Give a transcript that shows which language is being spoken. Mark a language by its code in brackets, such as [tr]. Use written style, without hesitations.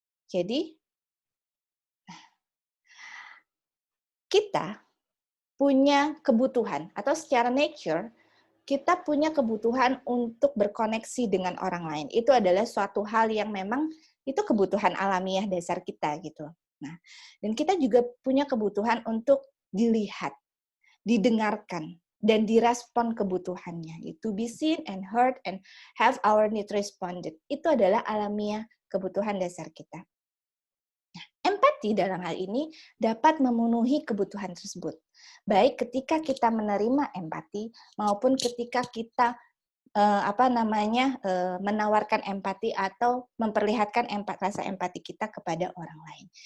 [id] Jadi, kita punya kebutuhan, atau secara nature, kita punya kebutuhan untuk berkoneksi dengan orang lain. Itu adalah suatu hal yang memang itu kebutuhan alamiah dasar kita gitu. Nah, dan kita juga punya kebutuhan untuk dilihat, didengarkan, dan direspon kebutuhannya. [en] To be seen and heard and have our need responded. [id] Itu adalah alamiah kebutuhan dasar kita. Nah, empati dalam hal ini dapat memenuhi kebutuhan tersebut. Baik ketika kita menerima empati maupun ketika kita menawarkan empati atau memperlihatkan rasa empati kita kepada orang lain.